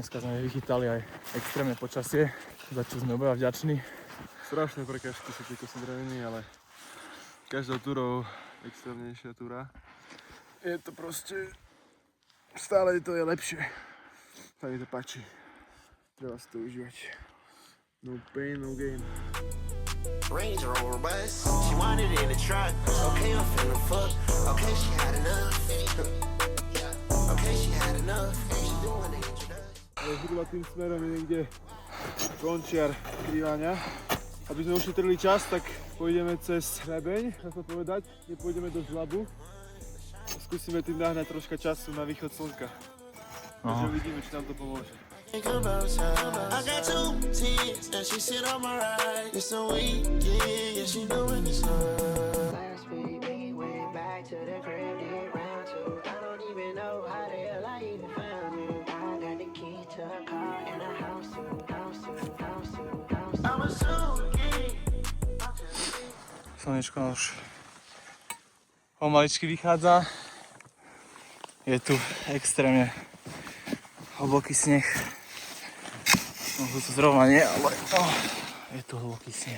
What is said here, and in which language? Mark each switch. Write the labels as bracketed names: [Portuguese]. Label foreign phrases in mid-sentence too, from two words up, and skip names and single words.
[Slovak] Dneska sme vychytali aj extrémne počasie, za čo sme obaja vďační. Strašné prekážky sú tie kosodreviny, ale každou túrou extrémnejšia túra. Je to proste, stále to je lepšie. Tak mi to páči, treba si to užívať. [English] No pain, no gain. Range Rover bus, she wanted in the truck. Okay, I'm finna fuck. Okay, she had enough. Okay, she had enough. She doing the introduction. [Slovak] Ale zhruba tým smerom je niekde končiar Kriváňa. Aby sme ušetrili čas, tak pôjdeme cez hrebeň, dá sa povedať. Nepôjdeme do žlabu. Skúsime tým nahnať troška času na východ slnka. Takže uvidíme, či nám to pomôže. [English] I got 2 tens and she sit on my right. It's a weekend, yeah, she doing the sun. Last week, we went back to the crib, did round 2. I don't even know how the hell I even found you. I got the key to the car and a house too. I'm a suki. [Slovak] Slnečko už pomaličky vychádza. Je tu extrémne hlboký sneh. Možno to zrovna nie, ale je tu hlboký sneh.